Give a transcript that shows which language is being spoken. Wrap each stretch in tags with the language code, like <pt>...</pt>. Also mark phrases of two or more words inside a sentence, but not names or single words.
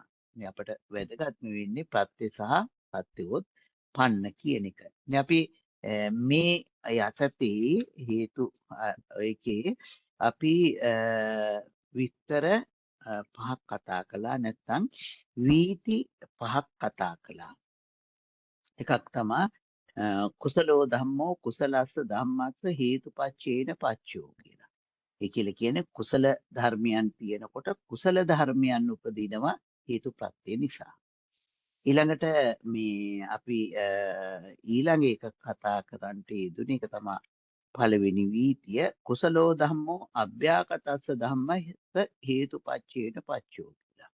<si>අපට වැදගත්ම වෙන්නේ ප්‍රත්‍ය සහ ප්‍රත්‍යෝත්පන්න කියන එක. අපි මේ යටතේ හේතු එකේ අපි විස්තර පහක් කතා කළා නැත්නම් වීති පහක් කතා කළා.</si> <pi>එකක් තමයි කුසලෝ ධම්මෝ කුසලස්ස ධම්මස්ස හේතුපච්චේන පච්චයෝ කියලා.</pi> <si>ඒ කියලා කියන්නේ කුසල ධර්මයන් තියෙනකොට කුසල ධර්මයන් උපදිනවා හේතු ප්‍රත්‍ය නිසා. ඊළඟට මේ අපි ඊළඟ එක කතා කරන්නට යෙදුන එක තමයි පළවෙනි වීතිය</si> <pi>කුසලෝ ධම්මෝ අභ්‍යාකතස්ස ධම්මස්ස හේතුපච්චේන පච්චයෝ</pi> <si>කියලා.</si>